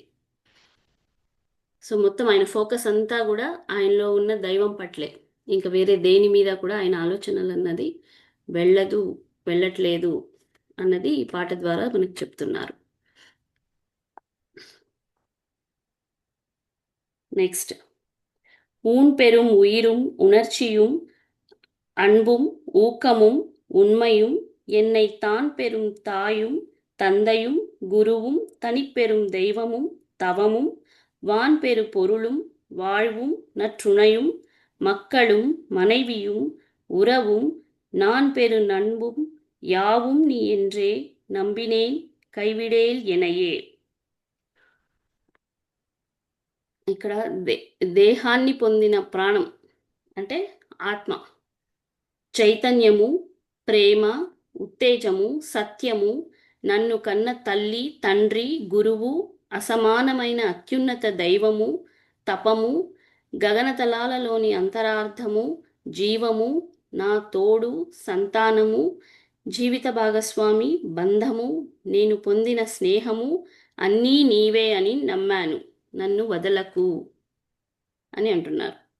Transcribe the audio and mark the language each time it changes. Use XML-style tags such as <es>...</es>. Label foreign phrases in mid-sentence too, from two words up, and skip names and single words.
<te>సో మొత్తం ఆయన ఫోకస్ అంతా కూడా ఆయనలో ఉన్న దైవం పట్లే, ఇంకా వేరే దేని మీద కూడా ఆయన ఆలోచనలు అన్నది వెళ్ళదు, వెళ్ళట్లేదు అన్నది ఈ పాట ద్వారా మనకు చెప్తున్నారు. నెక్స్ట్,</te> <ta>ஊன் பெரும் உயிரும் உணர்ச்சியும் அன்பும் ஊக்கமும் உண்மையும் என்னை தான் பெரும் தாயும் தந்தையும் குருவும் தனிப்பெரும் தெய்வமும் தவமும் வான்பெரு பொருளும் வாழ்வும் நற்றுணையும் மக்களும் மனைவியும் உறவும் நான் பெரு நண்பும் யாவும் நீ என்றே நம்பினேன் கைவிடேல் எனையே.</ta> <te>ఇక్కడ దేహాన్ని పొందిన ప్రాణం అంటే ఆత్మ, చైతన్యము, ప్రేమ, ఉత్తేజము, సత్యము, నన్ను కన్న తల్లి, తండ్రి, గురువు, అసమానమైన అత్యున్నత దైవము, తపము, గగనతలాలలోని అంతరార్థము, జీవము, నా తోడు, సంతానము, జీవిత భాగస్వామి, బంధము, నేను పొందిన స్నేహము అన్నీ నీవే అని నమ్మాను, నన్ను వదలకు అని అంటున్నారు.</te>